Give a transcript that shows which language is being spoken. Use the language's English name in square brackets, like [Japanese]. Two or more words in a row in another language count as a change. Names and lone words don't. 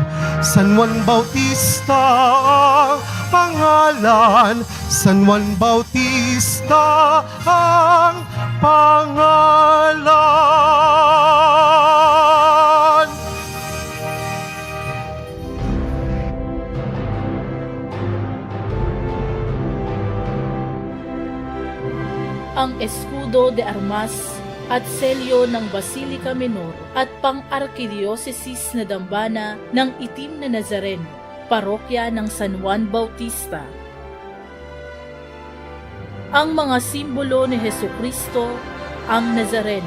[Filipino] San Juan Bautista ang pangalan, San Juan Bautista ang pangalan. Ang [Spanish] escudo de armas [Filipino] at selyo ng Basilica Menor at pang-arkidiocesis na dambana ng Itim na Nazareno, parokya ng San Juan Bautista. Ang mga simbolo ni Hesukristo, ang Nazareno.